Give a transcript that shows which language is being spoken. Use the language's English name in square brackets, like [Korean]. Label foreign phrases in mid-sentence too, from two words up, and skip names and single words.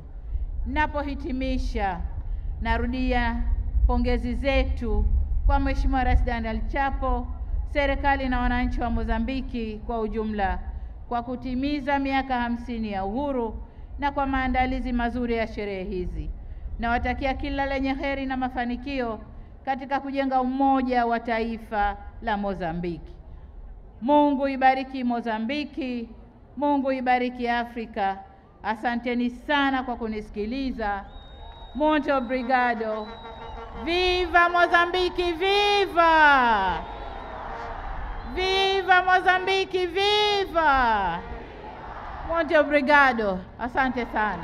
[Swahili] Ninapohitimisha, narudia pongezi zetu kwa Mheshimiwa Rais Daniel Chapo, serikali na wananchi wa Mozambiki kwa ujumla kwa kutimiza miaka 50 ya uhuru na kwa maandalizi mazuri ya sherehe hizi. Nawatakia kila lenye heri na mafanikio katika kujenga umoja wa taifa la Mozambiki. Mungu ibariki Mozambiki, Mungu ibariki Afrika. Asanteni sana kwa kunisikiliza. [Portuguese] Muito obrigado. Viva Mozambiki, viva! Viva Mozambiki, viva! Muito obrigado. [Swahili] Asante sana.